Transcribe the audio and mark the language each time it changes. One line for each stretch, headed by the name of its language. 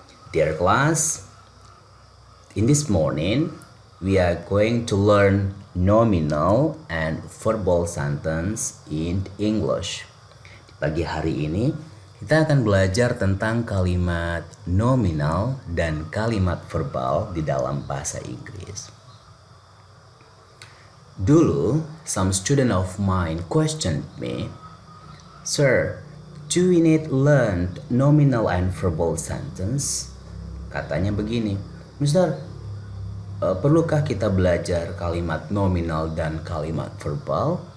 English: Dear class, in this morning we are going to learn nominal and verbal sentence in English.
Indonesian: Di pagi hari ini kita akan belajar tentang kalimat nominal dan kalimat verbal di dalam bahasa Inggris.
English: Dulu, some student of mine questioned me, "Sir, do we need learn nominal and verbal sentence?"
Indonesian: Katanya begini, "Mister, perlukah kita belajar kalimat nominal dan kalimat verbal?"